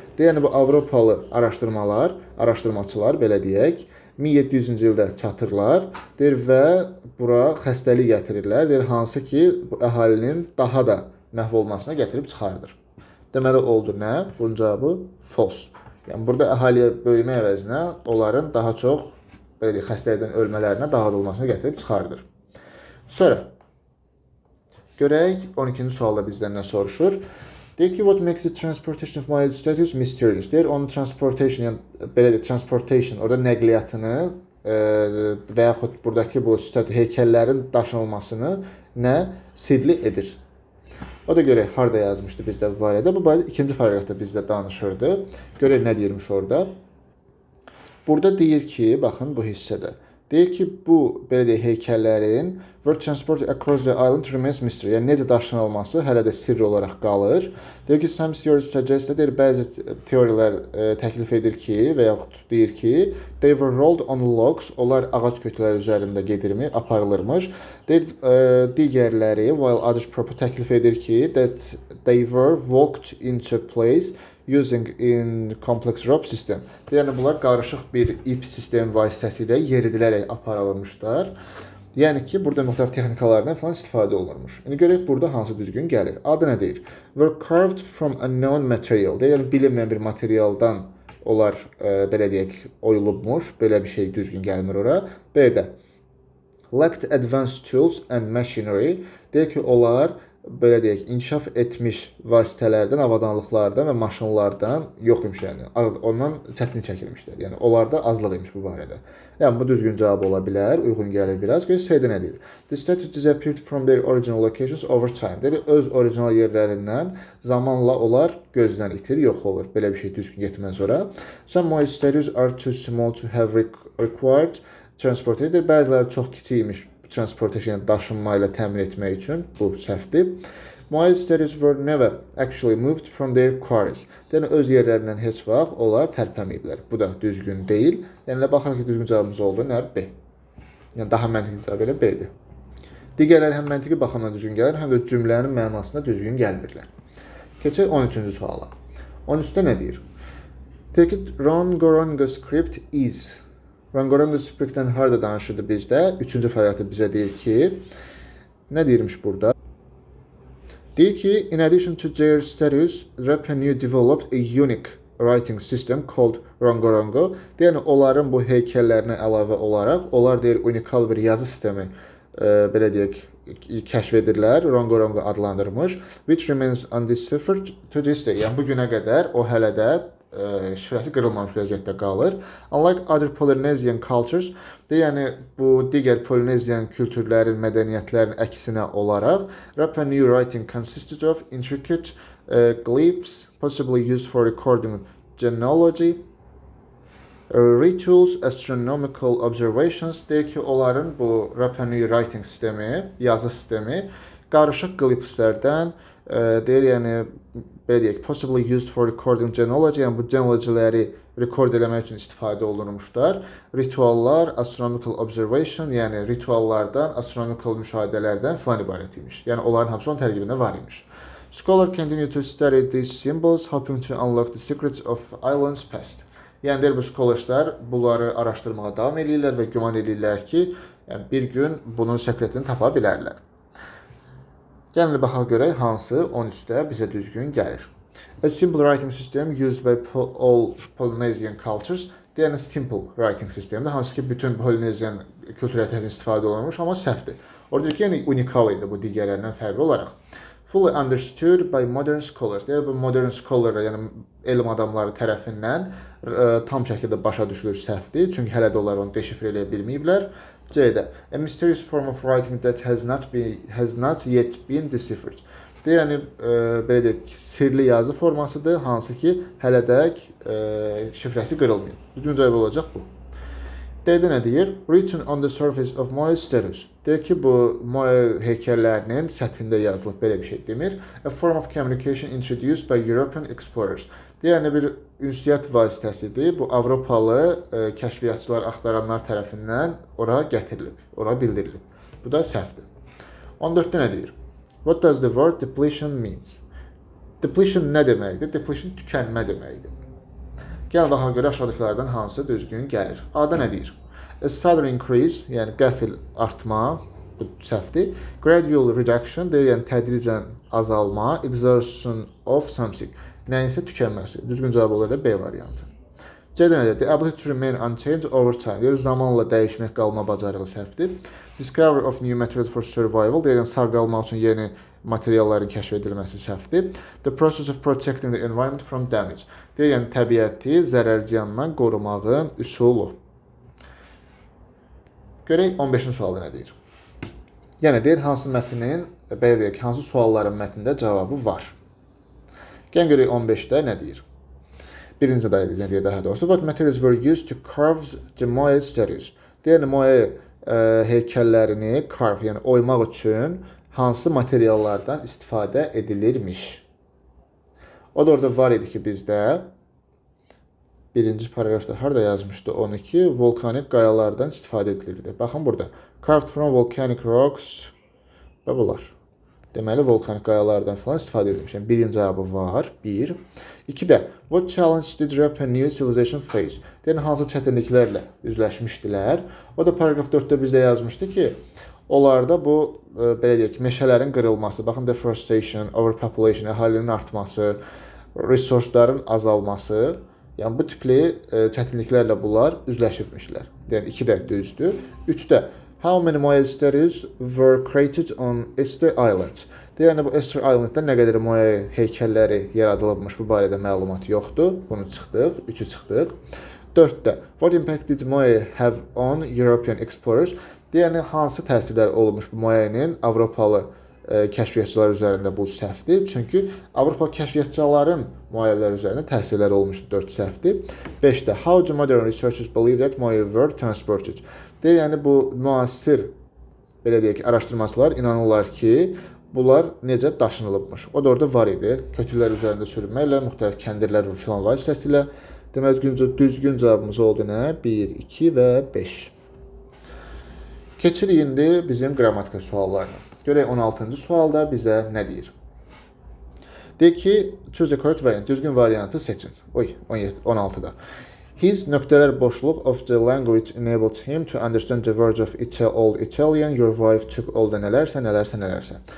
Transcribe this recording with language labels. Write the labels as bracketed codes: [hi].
[az] Yəni bu Avropalı araşdırmaçılar belə deyək, 1700-cü ildə çatırlar, deyir və bura xəstəlik gətirirlər, deyir hansı ki bu əhalinin daha da məhv olmasına gətirib çıxardır. Deməli oldu nə? Bunun cavabı false. Yəni burada əhaliyə böyümə əvəzinə onların daha çox belə deyək, xəstəlikdən ölmələrinə, dağıdılmasına gətirib çıxardır. Sonra görək 12-ci sualda bizdən nə soruşur? Deyir ki, [en] what makes the transportation of mild status mysterious? [az] Deyir, onun transportation, yəni belə deyək, transportation, orada nəqliyyatını və yaxud buradakı bu heykəllərin daşınılmasını nə sirli edir? O da görək, harada yazmışdı bizdə bu barədə. Bu barədə ikinci paragrafda bizdə danışırdı. Görək nə deyirmiş orada. Burada deyir ki, baxın bu hissədə. Deyir ki, bu belə deyək, heykəllərin [en] were transported across the island remains mystery. [az] Yəni necə daşınılması hələ də sirr olaraq qalır. Deyir ki, [en] some theories suggest [az] deyir, bəzi teoriyələr təklif edir ki, və yaxud deyir ki, [en] they were rolled on logs. [az] Onlar ağac kökləri üzərində gedirmi, aparılırmış. Deyir, digərləri, [en] while others [az] təklif edir ki, [en] that they were walked into place using in complex rope system. [az] Yəni bunlar qarışıq bir ip sistemi vasitəsilə yeridilərək aparılmışlar. Yəni ki, burada müxtəlif texnikalardan falan istifadə olunurmuş. İndi görək burada hansı düzgün gəlir. Adı nə deyir? [en] Were carved from a known material. [az] Yəni bilinməyən bir materialdan onlar belə deyək oyulubmuş. Belə bir şey düzgün gəlmir ora. B-də [en] lacked advanced tools and machinery. [az] Deyir ki, onlar belə deyək, inkişaf etmiş vasitələrdən, avadanlıqlardan və maşınlardan yox imiş, yəni ondan çətinlik çəkilmişlər. Yəni onlarda azlıq imiş bu barədə. Yəni bu düzgün cavab ola bilər, uyğun gəlir biraz. Görək C-də nə deyir? [en] The statues disappeared from their original locations over time. [az] Deyir, öz orijinal yerlərindən zamanla onlar gözdən itir, yox olur. Belə bir şey düzgün getməz ora. [en] Some modern statues are too small to have required transport edir. [az] Bəziləri çox kiçik imiş transportation, daşınma ilə təmin etmək üçün. Bu səhvdir. [en] Modern statues were never actually moved from their quarries. [az] Yəni öz yerlərindən heç vaxt onlar tərpəməyiblər. Bu da düzgün deyil. Yəni baxırıq ki, düzgün cavabımız oldu nə? B. Yəni daha məntiqli cavab elə B-dir. Digərləri həm məntiqi baxımdan düzgün gəlir, həm də cümlənin mənasında düzgün gəlmirlər. Keçək 13-cü suala. 13-də nə deyir? Deyir ki, Rongorongo script is. Rongorongo scriptdən harada danışırdı bizdə? 3-cü paragrafda bizə deyir ki, nə deyirmiş burada? [en] Deyir ki, in addition to their statues, Rapanui developed a unique writing system called Rongorongo. [az] Yəni, onların bu heykəllərinə əlavə olaraq, onlar deyir, unikal bir yazı sistemi belə deyək, kəşf edirlər. Rongorongo adlandırmış. [en] Which remains undeciphered to this day. [az] Yəni, bu günə qədər o hələ də şifrəsi qırılmamış vəziyyətdə qalır. [en] Unlike other Polynesian cultures, [az] yəni bu digər Polinesiyan kültürlərin, mədəniyyətlərin əksinə olaraq, [en] Rapanui writing consisted of intricate glyphs, possibly used for recording genealogy, rituals, astronomical observations. [az] Deyir ki, onların bu Rapanui writing sistemi, yazı sistemi qarışıq qlifslərdən deyir, yəni belə deyək, [en] possibly used for recording genealogy, [az] yəni bu genealogiləri rekord eləmək üçün istifadə olunmuşlar. Rituallar, [en] astronomical observation, [az] yəni rituallardan, astronomical müşahidələrdən filan ibarət imiş. Yəni onların hamısı onun tərkibində var imiş. [en] Scholar continue to study these symbols, hoping to unlock the secrets of islands past. [az] Yəni deyir, bu scholarlar bunları araşdırmağa davam edirlər və güman edirlər ki, yəni bir gün bunun sekretini tapa bilərlər. Gəlin baxaq görək hansı 13-də bizə düzgün gəlir. [en] A simple writing system used by all Polynesian cultures. [az] Yəni simple writing sistemdir, hansı ki bütün Polynesian kültürlərdən istifadə olunmuş, amma səhvdir. Orada ki, yəni unikal idi bu digərlərindən fərqli olaraq. [en] Fully understood by modern scholars. [az] Yəni bu modern scholarlar, yəni elm adamları tərəfindən tam şəkildə başa düşülür səhvdir, çünki hələ də onlar onu deşifrə edə bilməyiblər. [en] C-də a mysterious form of writing that has not yet been deciphered. [az] Yəni belə deyək, sirli yazı formasıdır, hansı ki hələ də şifrəsi qırılmayıb. Düzgün cavab olacaq bu. D-də nə deyir? [en] Written on the surface of Moai statues. [az] Deyir ki, bu Moai heykəllərinin səthində yazılıb, belə bir şey demir. [en] A form of communication introduced by European explorers. [az] Yəni bir ünsiyyət vasitəsidir. Bu Avropalı kəşfiyyatçılar, axtaranlar tərəfindən ora gətirilib, ora bildirilib. Bu da səhvdir. 14-də nə deyir? [en] What does the word depletion means? [az] Depletion nə deməkdir? Depletion tükənmə deməkdir. Gəlin baxaq görə aşağıdakilərdən hansı düzgün gəlir. A-da nə deyir? [en] A sudden increase, [az] yəni qəfil artma, bu səhvdir. [en] Gradual reduction, [az] deyir, yəni tədricən azalma. [en] Exhaustion of something, [az] nəyinsə tükənməsi. Düzgün cavab olaraq B variantı. C-də nədir? [en] The ability to remain unchanged over time. [az] Deyir, zamanla dəyişmək qalma bacarığı səhvdir. [en] Discovery of new materials for survival. [az] Deyir, sağ qalmaq üçün yeni materialların kəşf edilməsi səhvdir. [en] The process of protecting the environment from damage. [az] Deyir, yəni təbiəti zərərziyandan qorumağın üsulu. Görək 15-ci sualda nə deyir? Yəni deyir, hansı mətnin, belə deyək, hansı sualların mətnində cavabı var. Gəlin görək 15-də nə deyir? Birinci də nə deyir daha doğrusu? [en] What materials were used to carve the Moai statues? [az] Deyir, Moai heykəllərini carve, yəni oymaq üçün hansı materiallardan istifadə edilirmiş? O da orada var idi ki, bizdə birinci paragrafda harada yazmışdı? 12 volkanik qayalardan istifadə edilirdi. Baxın burada. [en] Carved from volcanic rocks [az] və bunlar. Deməli, volkanik qayalardan falan istifadə edilmiş. Yəni, birinci cavabı var. 1. [en] 2-də, what challenge did Japan new civilization face? [az] Yəni, hansı çətinliklərlə üzləşmişdilər? O da paragraf 4-də bizdə yazmışdı ki, onlarda bu, belə deyək, meşələrin qırılması, baxın, [en] deforestation, overpopulation, [az] əhalinin artması, resursların azalması, yəni bu tipli çətinliklərlə bunlar üzləşibmişlər. Yəni, 2-də düzdür. [en] 3-də, how many Moai statues were created on Easter Island? [az] Yəni, bu Easter Island'da nə qədər Moai heykəlləri yaradılmış, bu barədə məlumat yoxdur. Bunu çıxdıq, 3-ü çıxdıq. [en] 4-də, what impact did Moai have on European explorers? [az] Yəni, hansı təsirlər olmuş bu Moai'nin Avropalı kəşfiyyatçılar üzərində? Bu səhvdir. Çünki Avropalı kəşfiyyatçıların Moai'lər üzərində təsirləri olmuşdur. 4 səhvdir. [en] 5-də, how do modern researchers believe that Moai were transported? [az] Yəni, bu müasir, belə deyək, araşdırmacılar inanırlar ki, bunlar necə daşınılıbmış. O da orada var idi. Kötüklər üzərində sürünməklə, müxtəlif kəndirlər və filan vasitəsilə. Demək, düzgün cavabımız oldu nə? 1, 2 və 5. Keçirik indi bizim qrammatika suallarına. Görək 16-cı sualda bizə nə deyir? Deyir ki, [en] choose the correct variant. [az] Düzgün variantı seçin. 16-da. [en] His [az] nöqtələr boşluq [en] of the language enabled him to understand the words of old Italian. Your wife took all [az] da nələrsə.